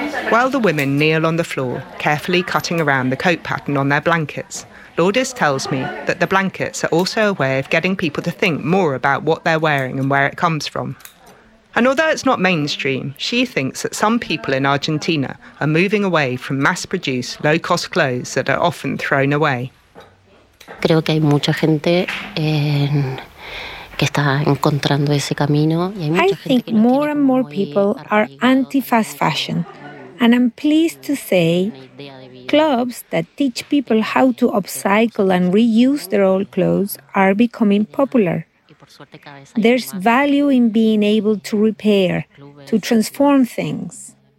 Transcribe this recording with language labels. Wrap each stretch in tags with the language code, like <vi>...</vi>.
<en>While the women kneel on the floor, carefully cutting around the coat pattern on their blankets, Lourdes tells me that the blankets are also a way of getting people to think more about what they're wearing and where it comes from. And although it's not mainstream, she thinks that some people in Argentina are moving away from mass-produced, low-cost clothes that are often thrown away.</en> <es>Creo que hay mucha gente que está encontrando ese camino.</es> <en>I think more and more people are anti-fast fashion, and I'm pleased to say clubs that teach people how to upcycle and reuse their old clothes are becoming popular. There's value in being able to repair, to transform things.</en>